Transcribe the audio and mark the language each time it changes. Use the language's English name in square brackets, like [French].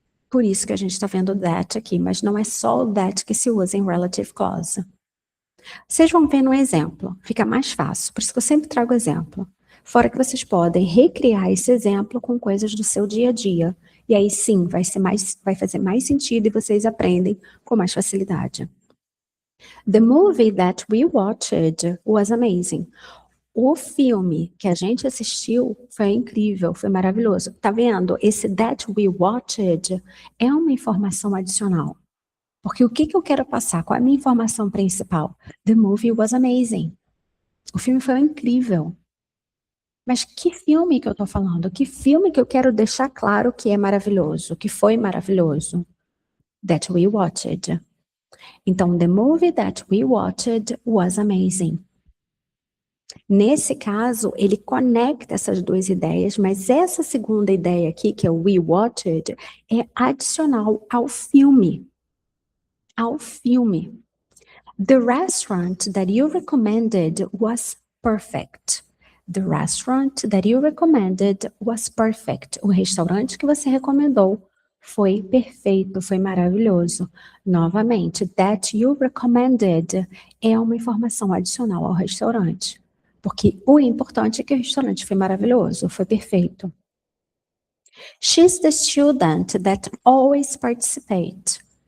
[Portuguese] Por isso que a gente está vendo that aqui, mas não é só o that que se usa em relative clause. Vocês vão ver no exemplo, fica mais fácil, por isso que eu sempre trago exemplo. Fora que vocês podem recriar esse exemplo com coisas do seu dia a dia. E aí sim, vai fazer mais sentido e vocês aprendem com mais facilidade. [English] The movie that we watched was amazing. [Portuguese] O filme que a gente assistiu foi incrível, foi maravilhoso. Tá vendo? Esse [English] that we watched [Portuguese] é uma informação adicional. Porque o que eu quero passar? Qual é a minha informação principal? [English] The movie was amazing. [Portuguese] O filme foi incrível. Mas que filme que eu tô falando? Que filme que eu quero deixar claro que é maravilhoso, que foi maravilhoso? [English] That we watched. Então, the movie that we watched was amazing. [Portuguese] Nesse caso, ele conecta essas duas ideias, mas essa segunda ideia aqui, que é o we watched, é adicional ao filme. Ao filme. [English] The restaurant that you recommended was perfect. The restaurant that you recommended was perfect. [Portuguese] O restaurante que você recomendou foi perfeito, foi maravilhoso. Novamente, [English] that you recommended [Portuguese] é uma informação adicional ao restaurante. Porque o importante é que o restaurante foi maravilhoso, foi perfeito. [English] She's the student that always participates.